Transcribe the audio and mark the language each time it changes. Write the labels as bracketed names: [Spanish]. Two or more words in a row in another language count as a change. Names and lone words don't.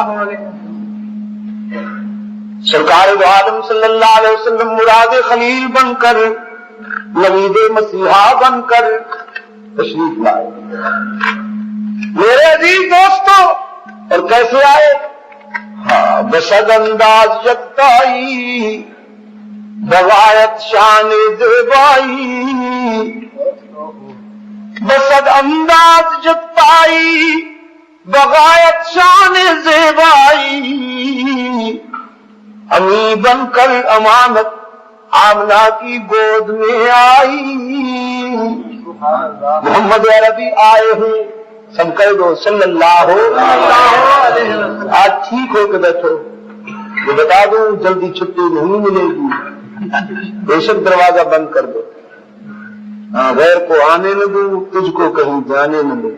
[Urdu] سرکار دو عالم [Arabic] صلی اللہ علیہ وسلم [Urdu] مراد خلیل بن کر، نوید مسیحا بن کر تشریف لائے۔ میرے عزیز دوستوں، اور کیسے آئے؟ ہاں، بشد انداز یکتائی، بغایت شان زیبائی، بشد انداز یکتائی، بغایت شان زیبائی، امی بن کر امانت آمنہ کی گود میں آئی۔ محمد عربی آئے ہیں، سب کہہ دو [Arabic] صلی اللہ علیہ وسلم۔ [Urdu] آج ٹھیک ہو کے بیٹھو، یہ بتا دوں جلدی چھٹی نہیں ملے گی، بے شک دروازہ بند کر دو، غیر کو آنے نہ دوں، تجھ کو کہیں جانے نہ دوں۔